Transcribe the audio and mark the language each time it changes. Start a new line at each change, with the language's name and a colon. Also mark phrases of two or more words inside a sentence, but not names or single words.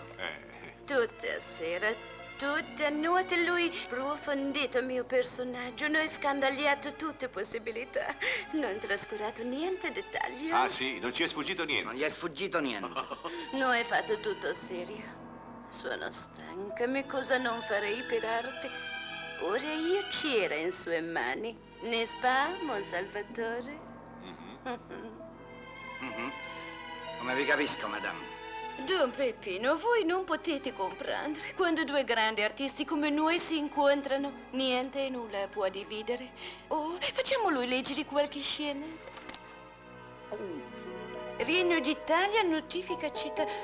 Italian: Tutta sera, tutta notte lui approfondito il mio personaggio, noi scandagliato tutte possibilità, non trascurato niente dettaglio. Ah, sì, non ci è sfuggito niente. Non gli è sfuggito niente. Noi fatto tutto serio. Sono stanca, ma cosa non farei per arte? Ora io c'era in sue mani.
French: N'est-ce pas, mon Salvatore?
Italian: Come vi capisco, madame. Don Peppino, voi non potete comprendere. Quando due grandi artisti come noi si incontrano, niente e nulla può dividere. Oh, facciamo lui leggere qualche scena. Regno d'Italia notifica città...